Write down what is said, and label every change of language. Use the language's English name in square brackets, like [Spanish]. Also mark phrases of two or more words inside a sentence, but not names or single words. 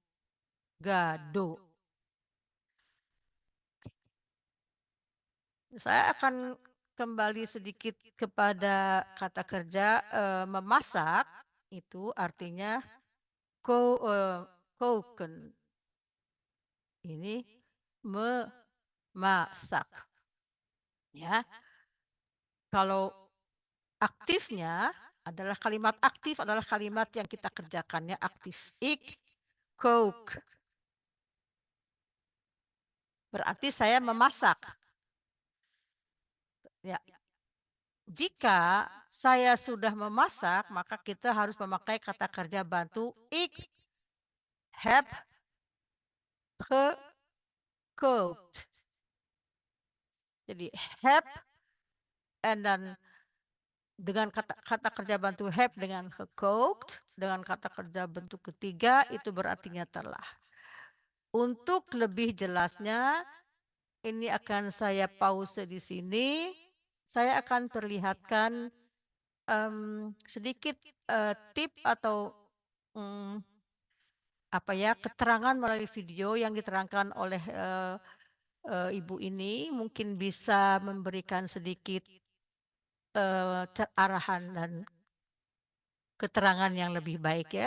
[Indonesian] Saya akan kembali sedikit kepada kata kerja memasak itu artinya koken. Ini memasak. Ya. Kalau aktifnya adalah kalimat aktif adalah kalimat yang kita kerjakannya aktif. [Dutch] Ik kook. [Indonesian] Berarti saya memasak. Ya. Jika saya sudah memasak, maka kita harus memakai kata kerja bantu [Dutch] ik heb gekookt. [Indonesian] Jadi [English] have and [Indonesian] dan Dengan kata kerja bantu have dengan gekookt, dengan kata kerja bentuk ketiga itu berartinya telah. Untuk lebih jelasnya, ini akan saya pause di sini. Saya akan perlihatkan sedikit tip atau keterangan melalui video yang diterangkan oleh ibu ini, mungkin bisa memberikan sedikit arahan dan keterangan yang lebih baik ya.